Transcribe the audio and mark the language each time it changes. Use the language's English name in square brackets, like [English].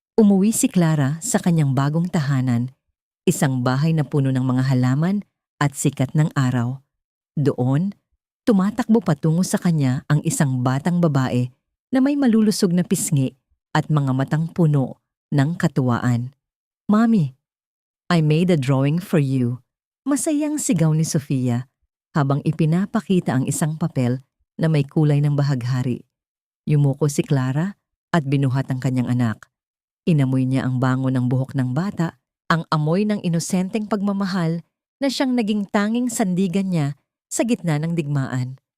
[Filipino] Umuwi si Clara sa kanyang bagong tahanan, isang bahay na puno ng mga halaman at sikat ng araw. Doon, tumatakbo patungo sa kanya ang isang batang babae na may malulusog na pisngi at mga matang puno ng katuwaan. [English] "Mommy, I made a drawing for you." [Filipino] Masayang sigaw ni Sofia habang ipinapakita ang isang papel na may kulay ng bahaghari. Yumuko si Clara at binuhat ang kanyang anak. Inamoy niya ang bango ng buhok ng bata, ang amoy ng inosenteng pagmamahal na siyang naging tanging sandigan niya sa gitna ng digmaan.